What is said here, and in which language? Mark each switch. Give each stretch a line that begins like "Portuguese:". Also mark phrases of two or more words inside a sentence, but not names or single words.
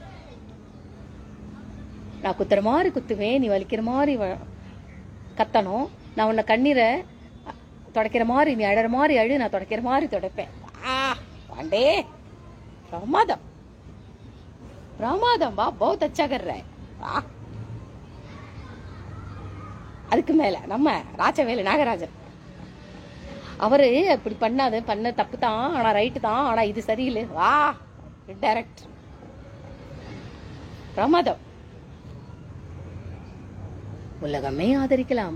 Tamil: நான் குத்துற மாதிரி குத்துவேன், நீ வலிக்கிற மாதிரி கத்தணும், நான் உன்னை கண்ணீரை துடைக்கிற மாதிரி நீ அழற மாதிரி அழு, நான் துடைக்கிற மாதிரி துடைப்பேன். பாண்டே பிரமாதம் வா,
Hindi: बहुत अच्छा कर रहा है.
Tamil: அதுக்கு மேல நம்ம ராஜவேலு நாகராஜன் அவரு இப்படி பண்ண தப்பு தான், ஆனா ரைட்டு தான், ஆனா இது சரியில்லை, வா டைரக்ட் பிரமாதம். உலகமே ஆதரிக்கலாம்.